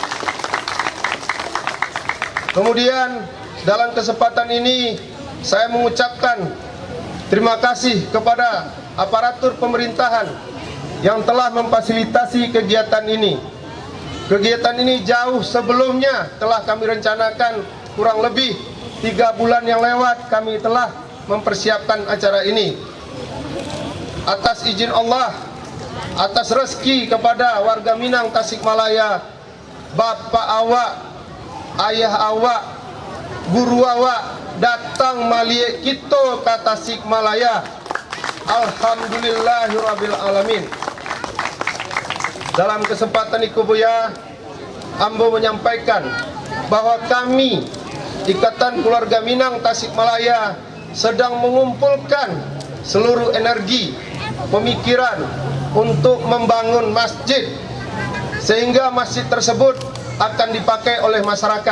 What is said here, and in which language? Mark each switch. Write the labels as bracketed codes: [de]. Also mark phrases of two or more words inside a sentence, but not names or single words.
[id] Kemudian dalam kesempatan ini saya mengucapkan terima kasih kepada aparatur pemerintahan yang telah memfasilitasi kegiatan ini. Kegiatan ini jauh sebelumnya telah kami rencanakan, kurang lebih 3 bulan yang lewat kami telah mempersiapkan acara ini. Atas izin Allah, atas rezeki kepada warga Minang Tasikmalaya, [min] bapak awak, ayah awak, guru awak datang maliek [id] kita ke Tasikmalaya. [ar] الحمد لله رب العالمين. [id] Dalam kesempatan itu Buya, ambo menyampaikan bahwa kami Ikatan Keluarga Minang Tasikmalaya sedang mengumpulkan seluruh energi, pemikiran untuk membangun masjid, sehingga masjid tersebut akan dipakai oleh masyarakat.